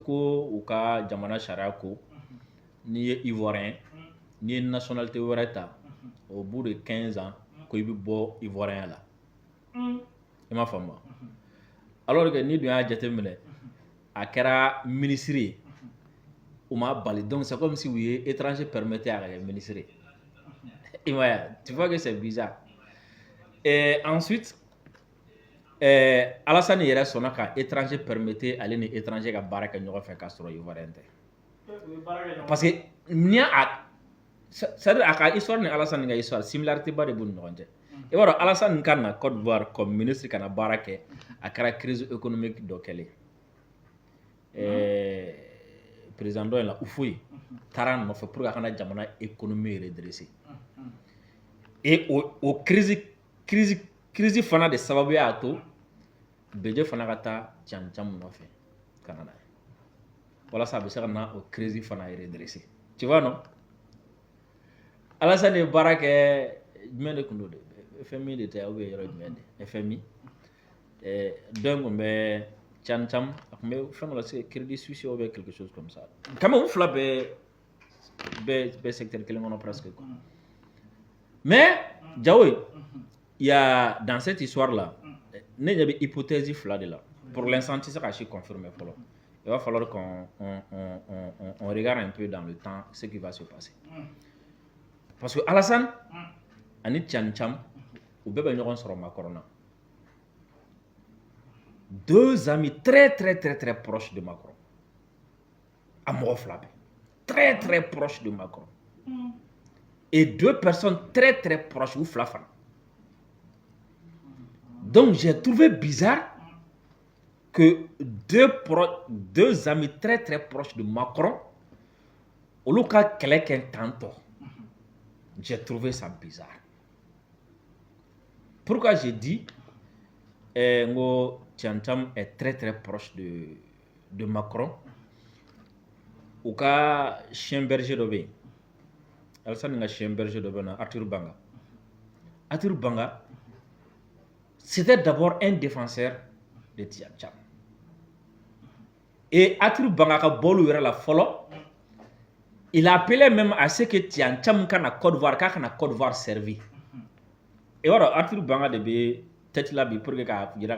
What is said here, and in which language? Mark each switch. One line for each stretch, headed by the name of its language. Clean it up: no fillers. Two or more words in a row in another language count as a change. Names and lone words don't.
Bambara: ko u ka jamana sariya ko n'i ye ivoirien n'i ye nationalité wɛrɛ ta
French: au bout de 15 ans
Bambara: ko i bɛ bɔ ivoirien la i m'a faamu
French: alors que
Bambara: n'i dun y'a jateminɛ a kɛra ministre ye u m'a bali donc
French: c'est comme si
Bambara: u ye étranger permettre a ka kɛ ministre ye i m'a ye
French: tu vois que c'est bizarre et ensuite
Bambara: Alassane yɛrɛ sɔnna ka étranger permettre ale ni étranger ka baara kɛ ɲɔgɔn fɛ k'a sɔrɔ ivoirien tɛ
French: parce que
Bambara: n'i y'a
French: c'est-à-dire
Bambara: a ka histoire ni Alassane ka histoire similarité ba de b'u ni ɲɔgɔn cɛ i b'a dɔn Alassane ka na Côte d'Ivoire
French: comme ministre
Bambara: ka na baara kɛ a kɛra
French: crise économique
Bambara: dɔ kɛlen président dɔ in la Houphouët taara a nɔfɛ
French: pour que
Bambara: a kana jamana
French: économie redresser
Bambara: et o crise fana de sababu y'a to Bédié fana ka taa Tiam nɔfɛ ka na n'a ye walasa a bɛ se ka na o crise fana redresser
French: tu vois non
Bambara: Alassane ye baara kɛ jumɛn de tun don FMI de tɛ
French: ou bien
Bambara: yɔrɔ jumɛn de FMI dɔ in tun bɛ Tiam a tun bɛ fɛn dɔ la
French: c'est Crédit Suisse ou bien quelque chose comme ça quand même
Bambara: u fila bɛɛ secteur kelen kɔnɔ
French: presque quoi mais Diao il y a dans cette histoire là
Bambara: ne ɲɛ bɛ hypothèse fila de la
French: pour l'instant
Bambara: tɛ se ka si confirmer fɔlɔ
French: il va falloir qu'on regarde un peu dans le temps ce qui va se passer parce que
Bambara: Alassane ani Tiam u bɛɛ bɛ ɲɔgɔn sɔrɔ Macron na
French: deux amis très proches de Macron
Bambara: a mɔgɔ fila bɛɛ
French: très proches de Macron et deux personnes très proches
Bambara: ou fila fana
French: donc j'ai trouvé bizarre que deux amis très proches de Macron
Bambara: olu ka kɛlɛ kɛ
French: tantôt j'ai trouvé ça bizarre pourquoi j'ai dit ngo Tiam est très proche de Macron
Bambara: u ka chien berger dɔ bɛ yen Alassane ka chien berger dɔ bɛ na
French: Arthur Banga c'était d'abord un défenseur de Tiam
Bambara: et Arthur Banga ka bɔlu yɛrɛ la fɔlɔ
French: il a appelé même à ce que
Bambara: Tiam kana Côte d'Ivoire k'a kana Côte d'Ivoire
French: servir et voilà
Bambara: Arthur Banga de bɛ tête la bi
French: pour que
Bambara: k'a jira